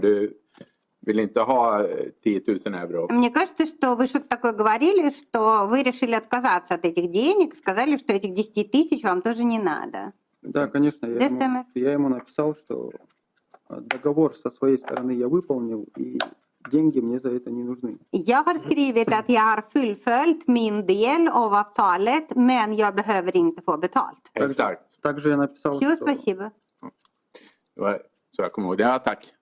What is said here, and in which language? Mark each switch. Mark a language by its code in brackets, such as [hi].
[sv] Du ville inte ha 10 000 euro. [ru] мне кажется, что вы что-то такое говорили, что вы решили отказаться от этих денег, сказали, что этих 10 000 вам тоже не надо. Да, конечно, я ему написал, что договор со своей стороны я выполнил, и деньги мне за это не нужны. [sv] Jag har skrivit att jag har fullföljt min del av avtalet, men jag behöver inte få betalt. Exakt. [ru] Также я написал, Все, что спасибо. [sv] Det var så jag kommer ihåg det. Ja, tack.